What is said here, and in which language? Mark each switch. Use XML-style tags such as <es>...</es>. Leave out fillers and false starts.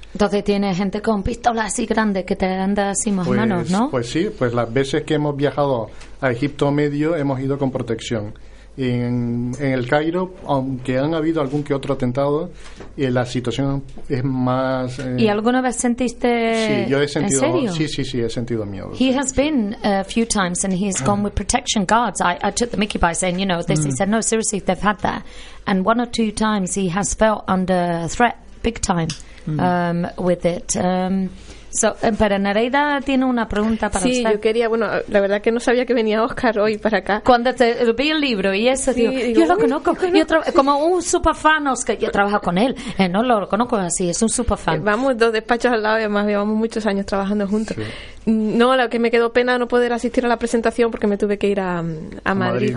<es>Entonces tiene gente con pistolas así grandes que te anda así más pues, o menos, ¿no? Pues sí, pues las veces que hemos viajado a Egipto Medio hemos ido con protección. En el Cairo, aunque han habido algún que otro atentado, la situación es más... ¿Y alguna vez sentiste... Sí, yo he sentido... ¿En serio? Sí, he sentido miedo.</es> <en>He has been a few times and he has gone with protection guards. I took the mickey by saying, you know, this. He said, no, seriously, they've had that. And one or two times he has felt under threat, big time, with it.</en> <es>Pero Nereida tiene una pregunta para usted. Sí, yo quería, bueno, la verdad que no sabía que venía Oscar hoy para acá. Cuando te vi el libro y eso, sí, digo, yo lo conozco. Como un superfan, Oscar, yo trabajo con él. No lo conozco así, es un superfan. Vamos dos despachos al lado, además llevamos muchos años trabajando juntos. Sí. No, lo que me quedó pena no poder asistir a la presentación porque me tuve que ir a Madrid.</es>